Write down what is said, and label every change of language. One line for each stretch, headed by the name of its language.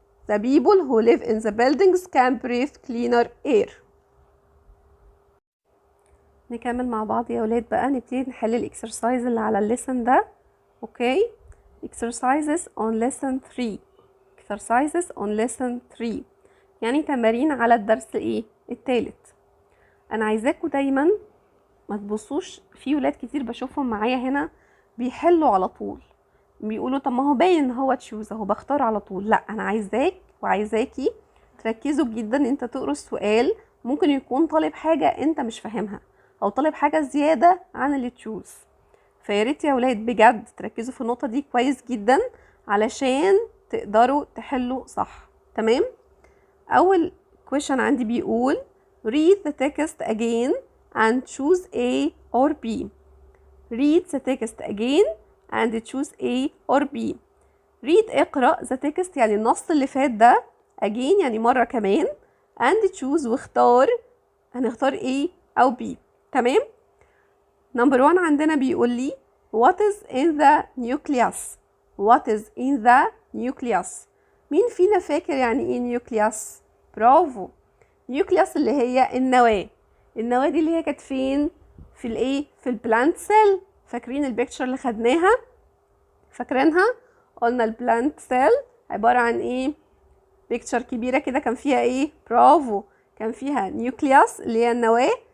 English: The people who live in the buildings can breathe cleaner air.
Arabic: نكمل مع بعض يا ولاد بقى، نبتدي نحل الاكسرسايز اللي على الليسن ده.
English: Okay? exercises on lesson 3. exercises on lesson 3
Arabic: يعني تمارين على الدرس ايه؟ الثالث. انا عايزاكم دايما ما تبصوش في ولاد كتير بشوفهم معايا هنا بيحلوا على طول، بيقولوا طب ما هو باين ان هو تشوز اهو بختار على طول. لا، انا عايزاك وعايزاكي تركزوا جدا ان انت تقروا السؤال. ممكن يكون طالب حاجه انت مش فاهمها او طالب حاجه زياده عن اللي تشوز. فياريت يا ولاد بجد تركزوا في النقطه دي كويس جدا علشان تقدروا تحلوا صح. تمام؟ اول
English: question
Arabic: عندي بيقول
English: read the text again and choose A or B. read the text again and choose A or B. read
Arabic: اقرأ
English: the text
Arabic: يعني النص اللي فات ده،
English: again
Arabic: يعني مرة كمان،
English: and choose
Arabic: واختار، هنختار A أو B. تمام؟
English: number 1
Arabic: عندنا بيقول لي
English: what is in the nucleus. what is in the nucleus.
Arabic: مين فينا فاكر يعني ايه nucleus؟ برافو. nucleus اللي هي النواة. النواة دي اللي هي كانت فين؟ في الايه؟ في البلانت سيل. فاكرين البيكتشر اللي خدناها؟ فاكرينها؟ قلنا البلانت سيل عبارة عن ايه؟ بيكتشر كبيرة كده كان فيها ايه؟ برافو، كان فيها نيوكليوس اللي هي النواة.